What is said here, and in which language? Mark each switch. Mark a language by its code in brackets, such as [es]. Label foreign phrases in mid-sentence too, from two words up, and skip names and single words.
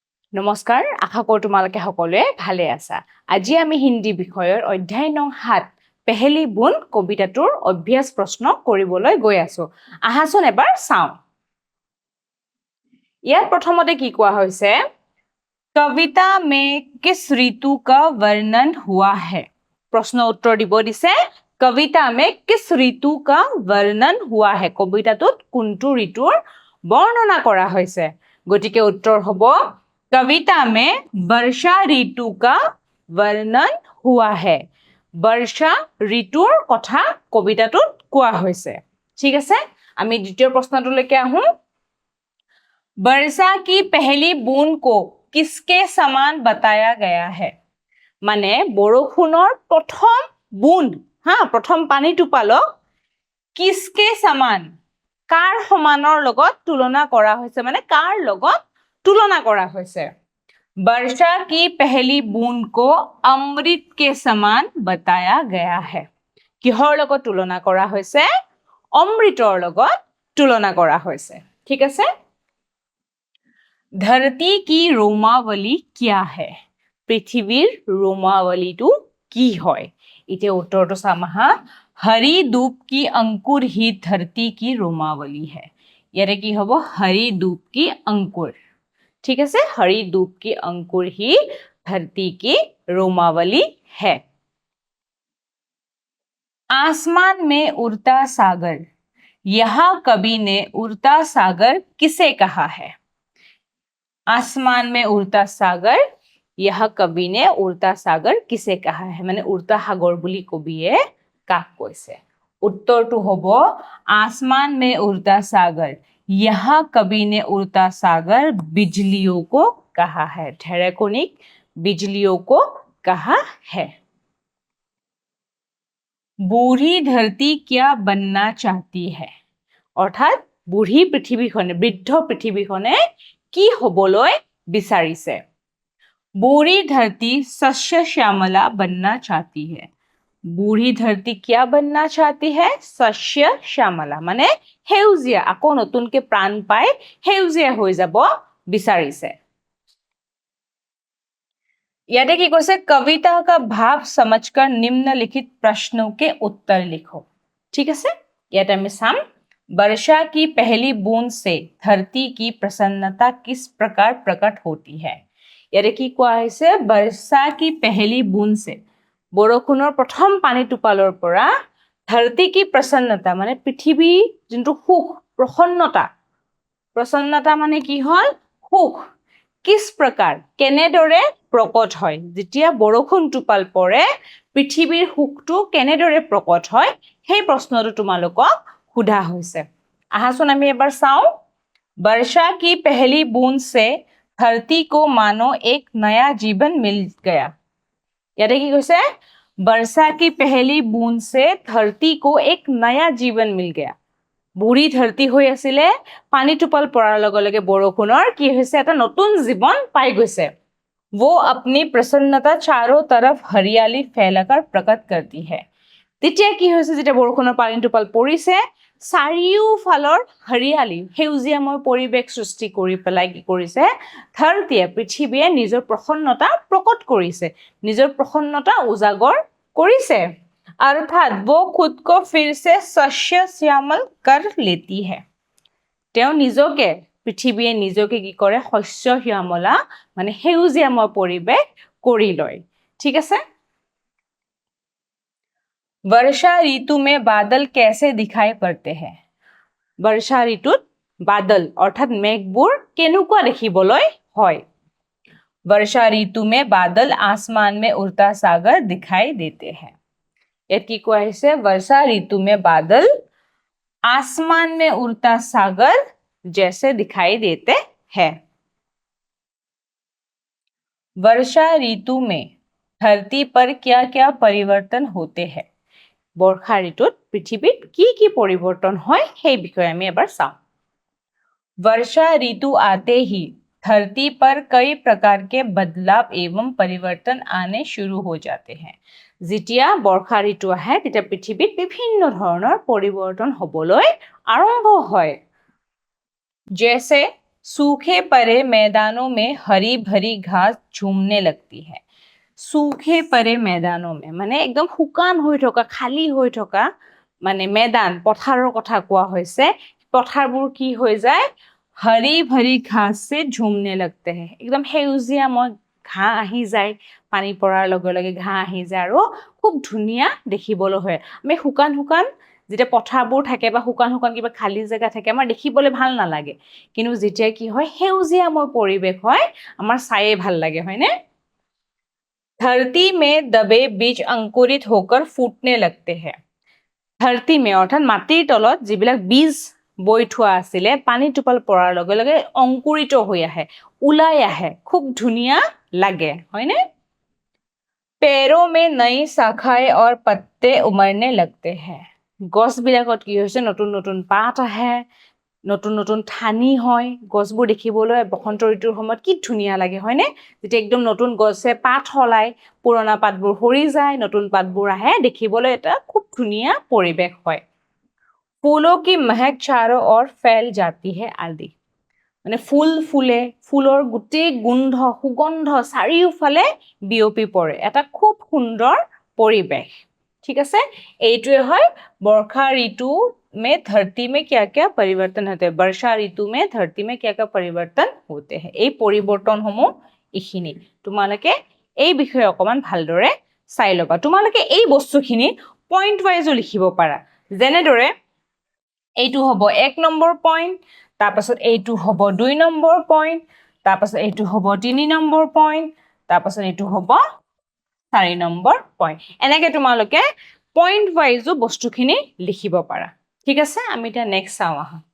[as] নমস্কাৰ, আশা কৰোঁ তোমালোকে সকলোৱে ভালে আছা। আজি আমি হিন্দী বিষয়ৰ অধ্যায় নং 7 পেহেলি বুন কবিতাটোৰ অভ্যাস প্ৰশ্ন কৰিবলৈ গৈ আছো। আহাচোন এবাৰ চাওঁ। ইয়াত প্ৰথমতে কি কোৱা হৈছে? [hi] कविता में किस ऋतु का वर्णन हुआ है? [as] প্ৰশ্ন উত্তৰ দিব দিছে। [hi] कविता में किस ऋतु का वर्णन हुआ है? [as] কবিতাটোত কোনটো ঋতুৰ বৰ্ণনা কৰা হৈছে? গতিকে উত্তৰ হ'ব [hi] कविता में वर्षा ऋतु का वर्णन हुआ है। [as] বৰ্ষা ঋতুৰ কথা কবিতাটোত কোৱা হৈছে। ঠিক আছে, আমি দ্বিতীয় প্ৰশ্নটোলৈকে আহোঁ। [hi] वर्षा की पहली बूंद को किसके समान बताया गया है? [as] মানে বৰষুণৰ প্ৰথম বুন্দ, প্ৰথম পানী টোপালক [hi] किसके समान, [as] কাৰ সমানৰ লগত তুলনা কৰা হৈছে, মানে কাৰ লগত তুলনা কৰা হৈছে। [hi] वर्षा की पहली बूंद को अमृत के समान बताया गया है। [as] কিহৰ লগত তুলনা কৰা হৈছে? অমৃতৰ লগত তুলনা কৰা হৈছে। ঠিক আছে, [hi] धरती की रोमावली क्या है? [as] পৃথিৱীৰ रोमावलीটো কি হয়? এতিয়া উত্তৰটো চাম আহা। [hi] हरी धूप की अंकुर ही धरती की रोमावली है। [as] ইয়াৰে কি হ'ব? [hi] हरी धूप की अंकुर। ठीक है, हरी धूप की अंकुर ही धरती की रोमावली है। आसमान में उड़ता सागर, यहाँ कवि ने उड़ता सागर किसे कहा है? आसमान में उड़ता सागर, यह कवि ने उड़ता सागर किसे कहा है? [as] माने [hi] उड़ता सागर [as] বুলি কবিয়ে কাক কৈছে। উত্তৰটো হ'ব [hi] आसमान में उड़ता सागर, यहाँ कवि ने उड़ता सागर बिजलियों को कहा है। ढेरेकनिक बिजलियों को कहा है। बूढ़ी धरती क्या बनना चाहती है? [as] অৰ্থাৎ বুঢ়ী পৃথিৱীখনে, বৃদ্ধ পৃথিৱীখনে কি হ'বলৈ বিচাৰিছে? [hi] बूढ़ी धरती शस्य श्यामला बनना चाहती है। बूढ़ी धरती क्या बनना चाहती है? शस्य श्यामला, [as] মানে সেউজীয়া, আকৌ নতুনকে প্ৰাণ পাই সেউজীয়া হৈ যাব বিচাৰিছে। ইয়াতে কি কৈছে? [hi] कविता का भाव समझकर निम्नलिखित प्रश्नों के उत्तर लिखो। ठीक है, [as] ইয়াতে আমি চাম। [hi] वर्षा की पहली बूंद से धरती की प्रसन्नता किस प्रकार प्रकट होती है? [as] ইয়াতে কি কোৱা হৈছে? [hi] वर्षा की पहली बूंद से, [as] বৰষুণৰ প্ৰথম পানী টোপালৰ পৰা [hi] धरती की प्रसन्नता, [as] মানে পৃথিৱী যোনটো সুখ, প্ৰসন্নতা, প্ৰসন্নতা মানে কি হ'ল? সুখ। [hi] किस प्रकार, [as] কেনেদৰে প্ৰকট হয়? যেতিয়া বৰষুণ টোপাল পৰে পৃথিৱীৰ সুখটো কেনেদৰে প্ৰকট হয়, সেই প্ৰশ্নটো তোমালোকক সোধা হৈছে। আহাচোন আমি এবাৰ চাওঁ। [hi] वर्षा की पहली बूंद से धरती को मानो एक नया जीवन मिल गया। [as] यानी কি কৈছে? [hi] वर्षा की पहली बूंद से धरती को एक नया जीवन मिल गया। [as] বুঢ়ী ধৰती হৈ আছিলে, পানী টোপাল পৰাৰ লগে লগে বৰষুণৰ কি হৈছে? এটা নতুন জীৱন পাই গৈছে। [hi] वो अपनी प्रसन्नता चारों तरफ हरियाली फैलाकर प्रकट करती है। [as] তেতিয়া কি হৈছে? যেতিয়া বৰষুণৰ পানী টোপাল পৰিছে, চাৰিওফালৰ হৰিয়ালি, সেউজীয়াময় পৰিৱেশ সৃষ্টি কৰি পেলাই কি কৰিছে? ধৰতীয়ে, পৃথিৱীয়ে নিজৰ প্ৰসন্নতা প্ৰকট কৰিছে, নিজৰ প্ৰসন্নতা উজাগৰ কৰিছে। [hi] अर्थात वो खुद को फिर से शस्य श्यामल कर लेती है। [as] তেওঁ নিজকে, পৃথিৱীয়ে নিজকে কি কৰে? শস্য শ্যামলা, মানে সেউজীয়াময় পৰিৱেশ কৰি লয়। ঠিক আছে, [hi] वर्षा ऋतु में बादल कैसे दिखाई पड़ते हैं? [as] বৰ্ষা ঋতুত বাদল অৰ্থাৎ মেঘবোৰ কেনেকুৱা দেখিবলৈ হয়? [hi] वर्षा ऋतु में बादल आसमान में उड़ता सागर दिखाई देते हैं। ইয়াত কি কোৱা হৈছে? वर्षा ऋतु में बादल आसमान में उड़ता सागर जैसे दिखाई देते हैं। वर्षा ऋतु में धरती पर क्या क्या परिवर्तन होते हैं? [as] বৰ্ষা ঋতুত পৃথিৱীত কি কি পৰিৱৰ্তন হয় সেই বিষয়ে আমি এবাৰ চাওঁ। [hi] वर्षा ऋतु आते ही धरती पर कई प्रकार के बदलाव एवं परिवर्तन आने शुरू हो जाते हैं। [as] যেতিয়া বৰ্ষা ঋতু আহে তেতিয়া পৃথিৱীত বিভিন্ন ধৰণৰ পৰিৱৰ্তন হ'বলৈ আৰম্ভ হয়। [hi] जैसे सूखे पड़े मैदानों में हरी भरी घास झूमने लगती है। सूखे पड़े मैदानों में [as] মানে একদম শুকান হৈ থকা খালী হৈ থকা মানে मैदान পথাৰৰ কথা কোৱা হৈছে পথাৰবোৰ কি হৈ যায় [hi] हरी भरी घास से झूमने लगते हैं [as] एकदम সেউজীয়াময় ঘাঁহ আহি যায় পানী পৰাৰ লগে লগে ঘাঁহ আহি যায় আৰু খুব ধুনীয়া দেখিবলৈ হয় আমি শুকান শুকান যেতিয়া পথাৰবোৰ থাকে বা শুকান শুকান কিবা খালী জায়গা থাকে আমাৰ দেখিবলৈ ভাল নালাগে কিন্তু যেতিয়া কি হয় সেউজীয়াময় পৰিৱেশ হয় আমাৰ চায়ে ভাল লাগে হয়নে [hi] धरती में दबे बीज अंकुरित होकर फूटने लगते हैं धरती में [as] অৰ্থাৎ মাটিৰ তলত যিবিলাক বীজ বৈ থোৱা আছিলে পানী টোপাল পৰাৰ লগে লগে অংকুৰিত হৈ আহে ওলাই আহে খুব ধুনীয়া লাগে হয়নে [hi] पेड़ों में नई शाखाएं और पत्ते उमड़ने लगते हैं [as] গছবিলাকত কি হৈছে নতুন নতুন পাত আহে নতুন নতুন ঠানি হয় গছবোৰ দেখিবলৈ বসন্ত ঋতুৰ সময়ত কি ধুনীয়া লাগে হয়নে যেতিয়া একদম নতুন গছে পাত হলাই পুৰণা পাতবোৰ সৰি যায় নতুন পাতবোৰ আহে দেখিবলৈ এটা খুব ধুনীয়া পৰিৱেশ হয় [hi] फूलों की महक चारों ओर फैल जाती है आदि [as] মানে ফুল ফুলে ফুলৰ গোটেই গোন্ধ সুগন্ধ চাৰিওফালে বিয়পি পৰে এটা খুব সুন্দৰ পৰিৱেশ ঠিক আছে এইটোৱে হয় বৰ্ষা ঋতু [hi] में धरती में क्या क्या परिवर्तन होते हैं वर्षा ऋतु में धरती में क्या क्या परिवर्तन होते हैं [as] এই পৰিৱৰ্তনসমূহ ইখিনি তোমালোকে এই বিষয়ে অকমান ভালদৰে চাই লবা তোমালোকে এই বস্তুখিনি [en] point wise [as] লিখিব পাৰা যেনেদৰে এইটো হ'ব 1 নম্বৰ পইণ্ট তাৰপাছত এইটো হ'ব 2 নম্বৰ পইণ্ট তাৰপাছত এইটো হ'ব 3 নম্বৰ পইণ্ট তাৰপাছত এইটো হ'ব 4 নম্বৰ পইণ্ট এনেকৈ তোমালোকে [en] point wise [as] বস্তুখিনি লিখিব পাৰা ঠিক আছে আমি এটা নেক্সট চাওঁ আহা